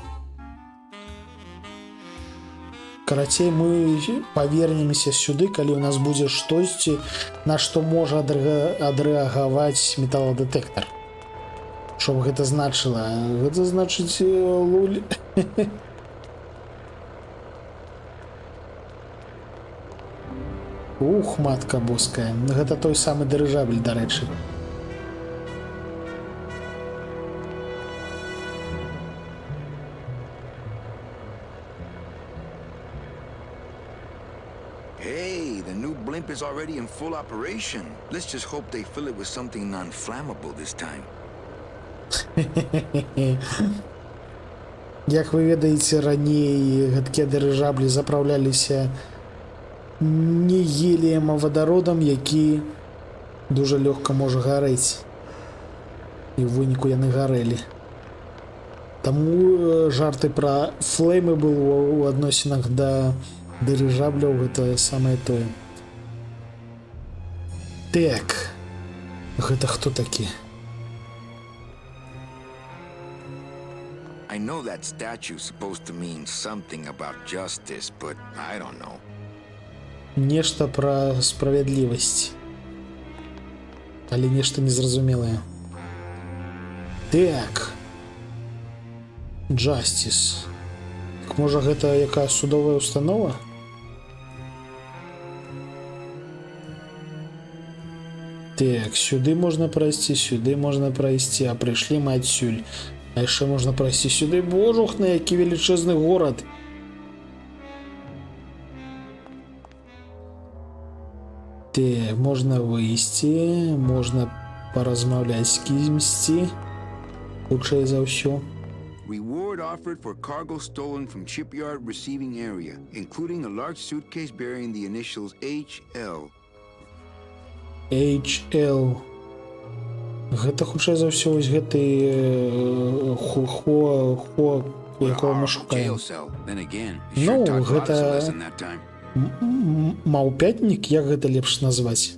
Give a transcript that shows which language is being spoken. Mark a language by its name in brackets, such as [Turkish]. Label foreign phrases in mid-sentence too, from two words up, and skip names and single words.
[Belarusian] Карацей, мы павернемся сюды, калі ў нас будзе штосьці, на што можа адрэагаваць металладэтэктар. Што б гэта значыла? Гэта значыць луль. Ух, матка боская. Гэта той самы дырыжабель, дарэчы. [English] Hey, the new blimp is already in full operation. Let's just hope they fill it with something non-flammable this time. [Belarusian] Як вы ведаеце, раней гэткія дырыжаблі запраўляліся не геліем, а вадародам, які дуже лёгка можа гарэць. І ў выніку яны гарэлі. Таму жарты пра флеймы было ў адносінах да дырыжабляў гэта самае тое. Так. Гэта хто такі? [English] I know that statue's supposed to mean something about justice, but I don't know. [Belarusian] Нешта пра справядлівасць. Але нешта незразумелае. Так. Justice. Так можа гэта якая судовая установа? Так, сюды можна прайсці, а прыйшлі мы адсюль. А яшчэ можна прайсці сюды. Божух, на які велічэзны горад. Так, можна выйсці, можна паразмаўляць з кімсьці. Хутчэй за ўсё. [English] Reward offered for cargo stolen from shipyard receiving area, including a large suitcase bearing the initials HL. HL. [Belarusian] Гэта хутчэй за ўсё вось гэты якого мы шукаем. Ну, гэта маўпятнік, як гэта лепш назваць?